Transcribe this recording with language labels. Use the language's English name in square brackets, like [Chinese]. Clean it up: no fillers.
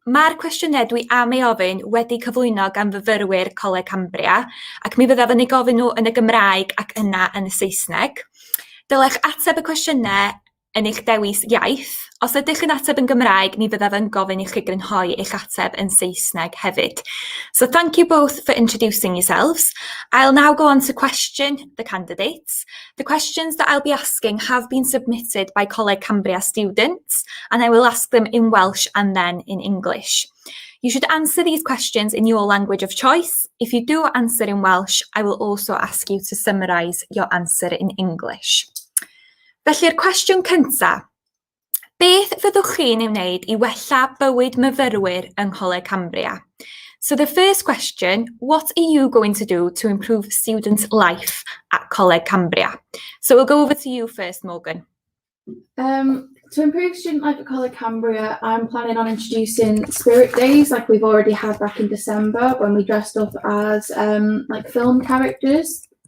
[Welsh] Mae'r cwestiynau dwi am ei ofyn wedi cyflwyno gan fyfyrwyr Coleg Cambria, ac mi fyddaf yn ei gofyn nhw yn y Gymraeg ac yna yn y Saesneg. Dylech ateb y cwestiynau yn eich dewis iaith. Os ydych yn ateb yn Gymraeg, mi fyddaf yn gofyn i chi grynhoi eich ateb yn Saesneg hefyd. [English] So thank you both for introducing yourselves. I'll now go on to question the candidates. The questions that I'll be asking have been submitted by Coleg Cambria students, and I will ask them in Welsh and then in English. You should answer these questions in your language of choice. If you do answer in Welsh, I will also ask you to summarise your answer in English. [Welsh] Felly'r cwestiwn cyntaf. Beth fyddwch chi'n ei wneud i wella bywyd myfyrwyr yng Ngholeg Cambria? [English] So the first question, what are you going to do to improve student life at Coleg Cambria? So we'll go over to you first, Morgan. To improve student life at Coleg Cambria, I'm planning on introducing spirit days like we've already had back in December when we dressed up as like film characters.